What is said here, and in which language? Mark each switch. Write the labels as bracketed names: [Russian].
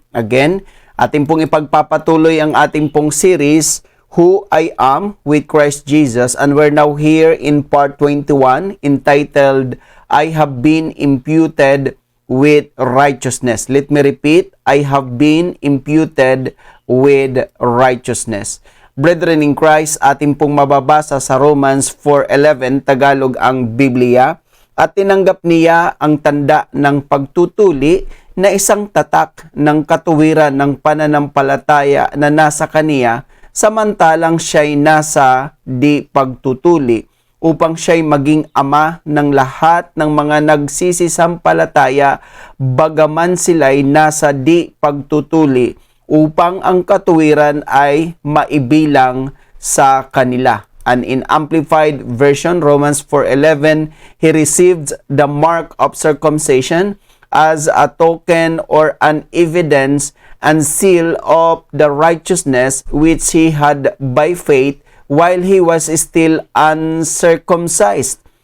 [English] Again, [Filipino] ating pong ipagpapatuloy ang ating pong [English] series, Who I Am with Christ Jesus, and we're now here in part 21 entitled, I Have Been Imputed with Righteousness. Let me repeat, I have been imputed with righteousness. Brethren in Christ, [Filipino] ating pong mababasa sa Romans 4:11, Tagalog ang Biblia, at tinanggap niya ang tanda ng pagtutuli na isang tatak ng katuwiran ng pananampalataya na nasa kaniya samantalang siya'y nasa di pagtutuli upang siya'y maging ama ng lahat ng mga nagsisisampalataya bagaman sila'y nasa di pagtutuli upang ang katuwiran ay maibilang sa kanila. [English] And in Amplified Version, Romans 4:11, he received the mark of circumcision as a token or an evidence and seal of the righteousness which he had by faith while he was still uncircumcised.